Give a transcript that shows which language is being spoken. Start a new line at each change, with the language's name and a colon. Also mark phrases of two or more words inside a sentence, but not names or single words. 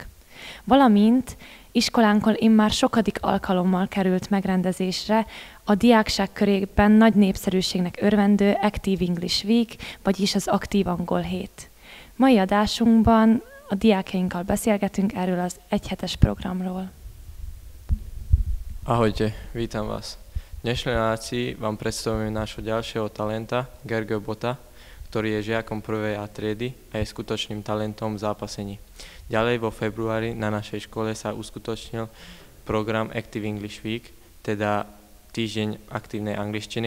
Hungarian: Valamint iskolánkon immár sokadik alkalommal került megrendezésre a diákság körében nagy népszerűségnek örvendő Active English Week, vagyis az Aktív Angol Hét. Mai adásunkban a diákjainkkal beszélgetünk erről az egyhetes programról.
Slovak: Ahojte, vítam vás. V dnešnej relácii vám predstavujeme nášho ďalšieho talenta, Gergő Bota, ktorý je žiakom prvej A triedy a je skutočným talentom v zápasení. Ďalej vo februári na našej škole sa uskutočnil program Active English Week, teda týždeň aktívnej angličtiny.